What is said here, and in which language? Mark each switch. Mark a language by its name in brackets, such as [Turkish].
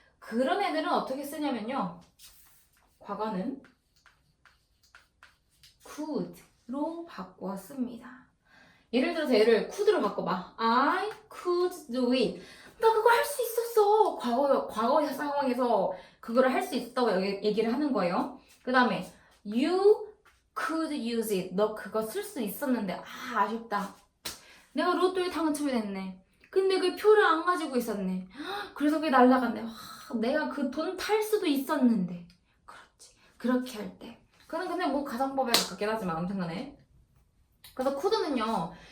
[Korean] 그런 애들은 어떻게 쓰냐면요. 과거는 could로 바꿔 씁니다. 예를 들어서 얘를 could로 바꿔봐. [English] I could do it. [Korean] 나 그거 할 수 있었어. 과거 상황에서 그거를 할 수 있었다고 얘기를 하는 거예요. 그 다음에 [English] you could use it. [Korean] 너 그거 쓸 수 있었는데 아쉽다. 내가 로또에 당첨이 됐네. 근데 그 표를 안 가지고 있었네. 그래서 그게 날라갔네. 내가 그 돈 탈 수도 있었는데. 그렇지. 그렇게 할 때. 그건 근데 뭐 가정법에 가깝긴 하지만 아무튼 간에. 그래서 could는요.